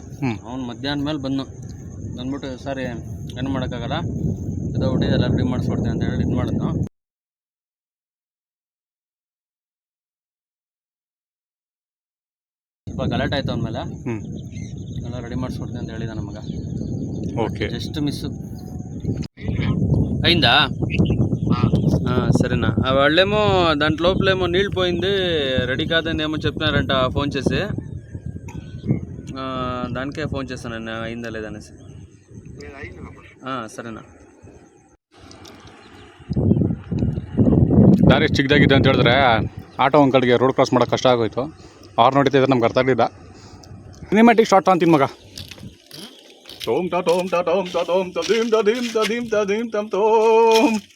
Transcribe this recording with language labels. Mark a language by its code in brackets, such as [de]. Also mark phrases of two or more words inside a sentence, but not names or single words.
[kn] ಅವ್ನು ಮಧ್ಯಾಹ್ನ ಮೇಲೆ ಬಂದ್ಬಿಟ್ಟು ಸರಿ ಏನು ಮಾಡೋಕ್ಕಾಗಲ್ಲ, ಇದೊಟ್ಟಿದೆ ಎಲ್ಲ ರೆಡಿ ಮಾಡಿಸ್ಕೊಡ್ತೀನಿ ಅಂತ ಹೇಳಿ ಇದು ಮಾಡಿದ್ನು. ಸ್ವಲ್ಪ ಗಲಾಟೆ ಆಯಿತು ಅಂದಮೇಲೆ ಎಲ್ಲ ರೆಡಿ ಮಾಡಿಸ್ಕೊಡ್ತೀನಿ ಅಂತ ಹೇಳಿದ ನಮಗೆ. ಓಕೆ, [en] just miss [te] అయిందా? సరేనా. వాళ్ళేమో దాంట్ లోపలేమో నీళ్ళు పోయింది, రెడీ కాదని ఏమో చెప్తున్నారంట ఫోన్ చేసి. దానికే ఫోన్ చేస్తాను నేను, అయిందా లేదనేసి. సరేనా. [kn] ದಾರಿ ಚಿಕ್ಕದಾಗಿದೆ ಅಂತ ಹೇಳಿದ್ರೆ ಆಟೋ ಅಂಕಲ್ಗೆ [en] road cross [kn] ಮಾಡೋಕ್ಕೆ ಕಷ್ಟ ಆಗೋಯ್ತು. ಆರು ನೋಡಿತಿದ್ರೆ ನಮ್ಗೆ ಅರ್ಥ ಆಗಲಿಲ್ಲ. [en] cinematic shot [kn] ಅಂತೀನಿ ಮಗ. ತೋಮ್ ತಾ ತೋಮ್ ತಾ ತೋಮ್ ತಾ ತೋಮ್ ತಾ ದೀಮ್ ತಾ ದೀಮ್ ತಾ ದೀಮ್ ತಾ ದೀಮ್ ತಮ್ ತೋಮ್.